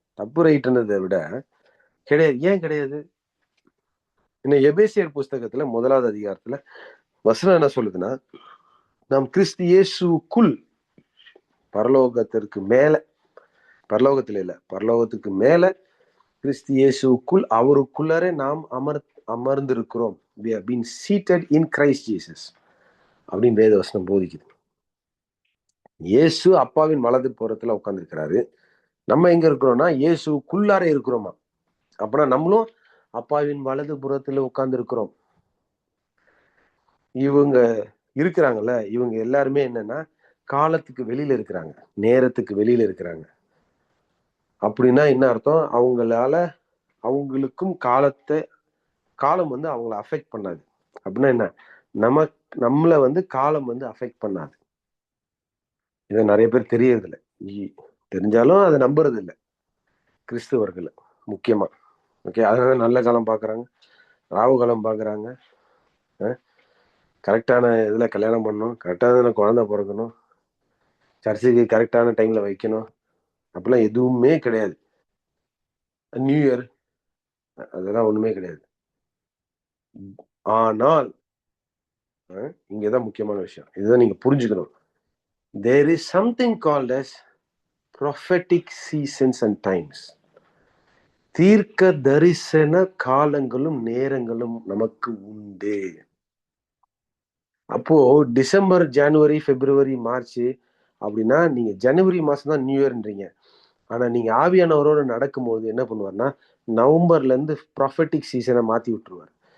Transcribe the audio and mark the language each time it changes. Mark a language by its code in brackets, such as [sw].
[ta] தப்பு ரைட்டுன்றதை விட கிடையாது. ஏன் கிடையாது? இன்னும் எபேசியர் புஸ்தகத்துல 1வது அதிகாரத்துல வசனம் என்ன சொல்லுதுன்னா, நாம் கிறிஸ்து இயேசுக்குள் பரலோகத்திற்கு மேல, பரலோகத்துல இல்ல, பரலோகத்துக்கு மேல கிறிஸ்து இயேசுக்குள் அவருக்குள்ளரே நாம் அமர்ந்திருக்கிறோம். [en] We have been seated in Christ Jesus [ta] அப்படின்னு வேதவசனம் போதிக்குது. இயேசு அப்பாவின் வலது புறத்துல உட்கார்ந்துருக்கிறாரு. நம்ம எங்க இருக்கிறோம்னா இயேசுக்குள்ளார இருக்கிறோமா. அப்படின்னா நம்மளும் அப்பாவின் வலது புறத்துல உட்கார்ந்து இருக்கிறோம். இவங்க இருக்கிறாங்கல்ல, இவங்க எல்லாருமே என்னன்னா காலத்துக்கு வெளியில இருக்கிறாங்க, நேரத்துக்கு வெளியில இருக்கிறாங்க. அப்படின்னா என்ன அர்த்தம்? அவங்களுக்கும் காலம் வந்து அவங்கள அஃபெக்ட் பண்ணாது. அப்படின்னா என்ன? நம்மளை வந்து காலம் வந்து அஃபெக்ட் பண்ணாது. இதை நிறைய பேர் தெரியறது இல்லை. தெரிஞ்சாலும் அதை நம்புறது இல்லை கிறிஸ்துவர்கள் முக்கியமா. ஓகே, அதனால நல்ல காலம் பாக்குறாங்க, ராவு காலம் பாக்குறாங்க, கரெக்டான இதுல கல்யாணம் பண்ணணும், கரெக்டான குழந்தை பிறக்கணும், சர்ச்சுக்கு கரெக்டான டைம்ல வைக்கணும், அப்படிலாம் எதுவுமே கிடையாது. நியூ இயர் அதெல்லாம் ஒண்ணுமே கிடையாது. ஆனால் இங்கதான் முக்கியமான விஷயம், இதுதான் நீங்க புரிஞ்சுக்கணும். [en] There is something called as prophetic seasons and times. [ta] தீர்க்க தரிசன காலங்களும் நேரங்களும் நமக்கு உண்டு. அப்போ டிசம்பர், ஜனவரி, பிப்ரவரி, மார்ச் அப்படின்னா நீங்க ஜனவரி மாசம் தான் நியூ இயர்ன்றீங்க. ஆனா நீங்க ஆவியானவரோட நடக்கும்போது என்ன பண்ணுவார்னா, நவம்பர்ல இருந்து ப்ராஃபெட்டிக் சீசனை மாத்தி விட்டுருவார்.